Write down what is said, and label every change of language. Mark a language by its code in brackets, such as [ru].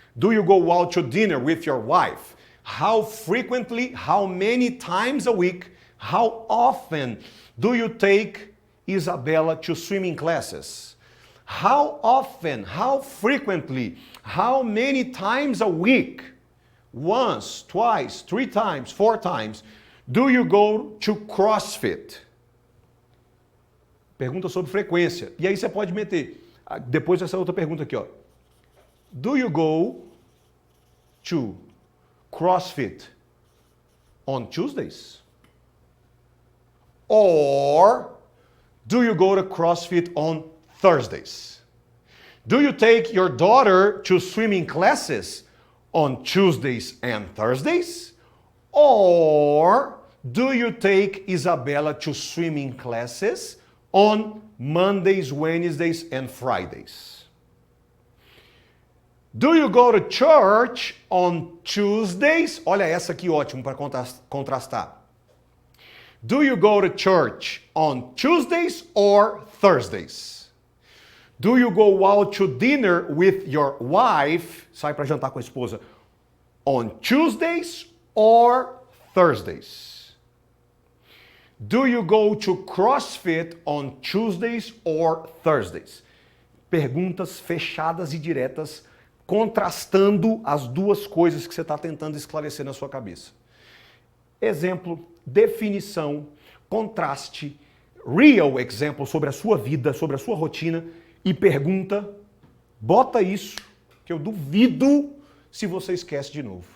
[en] Do you go out to dinner with your wife? How frequently, how many times a week, how often do you take Isabella to swimming classes? How often, how frequently, how many times a week, once, twice, 3 times, 4 times, do you go to CrossFit? [pt] Pergunta sobre frequência. E aí você pode meter, depois dessa outra pergunta aqui, ó. [en] Do you go to CrossFit on Tuesdays? Or do you go to CrossFit on Thursdays? Do you take your daughter to swimming classes on Tuesdays and Thursdays? Or do you take Isabella to swimming classes on Mondays, Wednesdays, and Fridays? Do you go to church on Tuesdays? [pt] Olha essa aqui, ótimo para contrastar. [en] Do you go to church on Tuesdays or Thursdays? Do you go out to dinner with your wife? [pt] Sai para jantar com a esposa [en] on Tuesdays or Thursdays? Do you go to CrossFit on Tuesdays or Thursdays? [pt] Perguntas fechadas e diretas, contrastando as duas coisas que você está tentando esclarecer na sua cabeça. Exemplo, definição, contraste, [en] real example [pt] sobre a sua vida, sobre a sua rotina e pergunta, bota isso, que eu duvido se você esquece de novo.